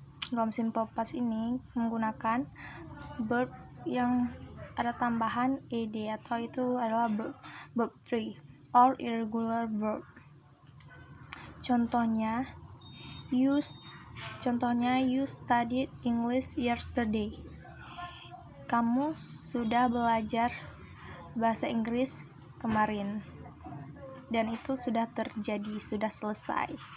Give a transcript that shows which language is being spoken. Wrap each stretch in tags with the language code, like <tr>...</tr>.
<id>Dalam simple past ini menggunakan verb yang ada tambahan ed, atau itu adalah verb 3 or irregular verb. Contohnya,</id> <en>you studied English yesterday.</en> <id>Kamu sudah belajar bahasa Inggris kemarin, dan itu sudah terjadi, sudah selesai.</id>